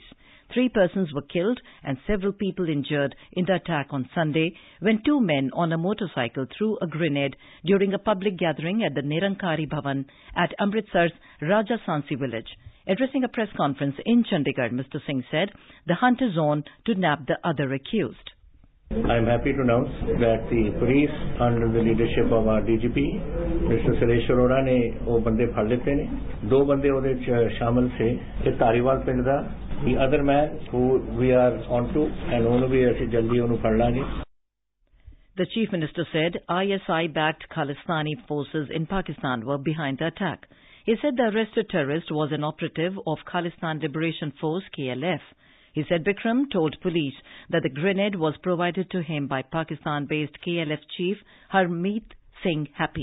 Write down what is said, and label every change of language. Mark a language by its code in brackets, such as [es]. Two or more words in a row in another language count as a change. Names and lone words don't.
[en] 3 persons were killed and several people injured in the attack on Sunday when 2 men on a motorcycle threw a grenade during a public gathering at the Nirankari Bhavan at Amritsar's Raja Sansi village. Addressing a press conference in Chandigarh, Mr. Singh said the hunt is on to nab the other accused. I am happy to announce that the police, under the leadership of our DGP, Mr. Suresh Arora, [pa] ਨੇ ਵੋ ਬੰਦੇ ਫੜ ਲੇਤੇ ਨੇ 2 ਬੰਦੇ ਉਧੇ ਸ਼ਾਮਿਲ ਥੇ ਏਕ ਤਾਰੀਵਾਲ ਪਿੰਡ ਦਾ [en] the other man who we are on to [pa] and ਉਹਨੂੰ ਵੀ ਅਸੀਂ ਜਲਦੀ ਉਹਨੂੰ ਫੜ ਲਾਂਗੇ. [en] The Chief Minister said ISI-backed Khalistani forces in Pakistan were behind the attack. He said the arrested terrorist was an operative of Khalistan Liberation Force KLF. He said Bikram told police that the grenade was provided to him by Pakistan-based KLF chief Harmeet Singh Happy.